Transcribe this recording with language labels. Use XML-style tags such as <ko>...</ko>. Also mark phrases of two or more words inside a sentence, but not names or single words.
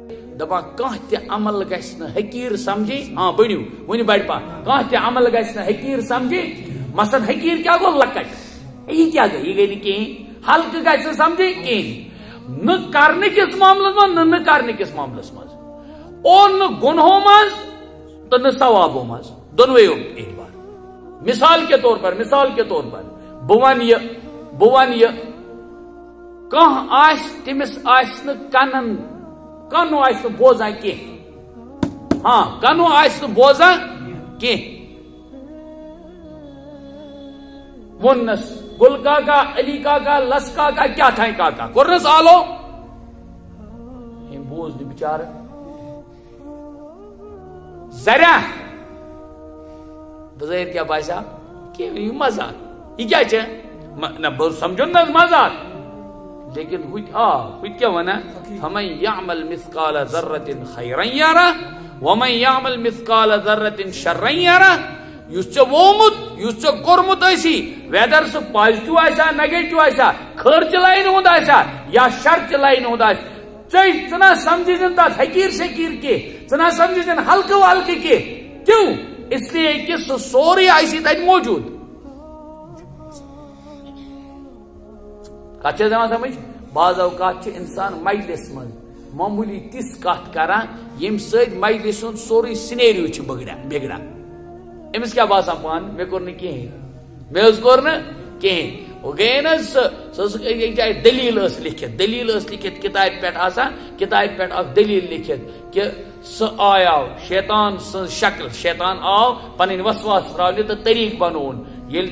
<ks>دپان کانٛہہ تہِ عمل گژھِ نہٕ حقیٖر سمجھی ہاں بٔنِو وٕنہِ بڑِ پا کانٛہہ تہِ عمل گژھِ نہٕ حقیٖر سمجھی مثلاً حقیٖر کیٛاہ گوٚو لۄکٕٹ یہِ کیٛاہ گٔے یہِ گٔے نہٕ کِہیٖنۍ ہلکہٕ گژھِ نہٕ سمجھی کِہیٖنۍ نہ کرنہٕ کِس معاملس منٛز نہ کرنہٕ کِس معاملس منٛز اور نہ گۄنہو منٛز تہٕ نہ ثوابو منٛز دۄنوٕیو اعتبار</ks> <ur>مثال کے طور پر</ur> <ks>بہٕ ونہٕ یہِ کانٛہہ آسہِ تٔمِس آسہِ نہٕ کنو آسہِ نہٕ بوزان کینٛہہ ہاں کنو آسہِ نہٕ بوزان کینٛہہ ووننس گل کاکا علی کاکا لس کاکا کیا تھائیں کاکا کورنس آلو ہم بوز نہٕ بچارٕ زریا بظاہر کیا باسیو کہ یہ مزاق یہ کیا چھ نہ بہٕ سمجھن نہ مزاق لیکن ہُتہِ کیا ونا</ks> <ar>فمن يعمل مثقال ذرة خيرا يره ومن يعمل مثقال ذرة شرا يره</ar> <ks>یُس ژےٚ وومُت یُس ژےٚ کوٚرمُت ٲسی ویدر سُہ پازٹِو آسیا نیگیٹِو آسیا خٲرچہِ لاینہِ ہُنٛد آسیا یا شرچہِ لاینہِ ہُنٛد آسہِ ژٕ نہ سمجھِزن تتھ حقیٖر شکیٖر کینٛہہ ژٕ نہ سمجھِزن ہلکہٕ ولکہٕ کینٛہہ</ks> <ur>کیوں اس لیے کہ</ur> <ks>سُہ سورُے آسی تتہِ موجوٗد کتھ چھےٚ یِوان سمجھ بعض اوقات چھُ انسان مجلس منٛز معموٗلی تِژھ کتھ کران ییٚمہِ سۭتۍ مجلس ہُنٛد سورُے سِنیریو چھُ بگڑان أمِس کیٛاہ باسان پانہٕ مےٚ کوٚر نہٕ کِہیٖنۍ مےٚ حظ کوٚر نہٕ کِہیٖنۍ وۄنۍ گٔیے نہ حظ سۄ ٲس أکۍ جایہِ دٔلیٖل ٲس لیکھِتھ کِتابہِ پٮ۪ٹھ آسان کِتابہِ پٮ۪ٹھ اکھ دٔلیٖل لیکھِتھ کہِ سُہ آیاو شیطان سٕنٛز شکل شیطان آو پنٕنۍ وسواس تراونہِ تہٕ طریٖقہٕ بنووُن ییٚلہِ</ks>